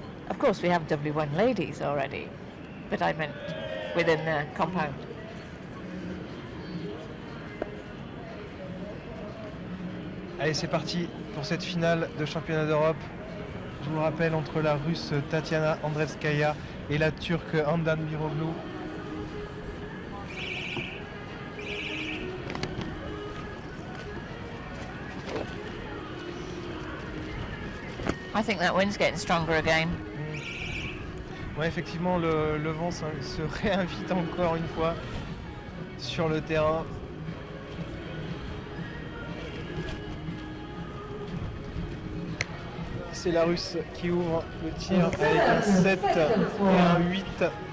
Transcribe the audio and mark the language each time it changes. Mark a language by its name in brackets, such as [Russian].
[English] Of course, we have W1 ladies already, but I meant within the compound. [French] Allez, c'est parti pour cette finale de championnat d'Europe. Je vous rappelle, entre la Russe Tatiana Andreevskaya et la Turque Handan Biroglu. [English] I think that wind's getting stronger again. [French] Ouais, effectivement, le vent se réinvite encore une fois sur le terrain. C'est la Russe qui ouvre le tir avec un 7 et un 8.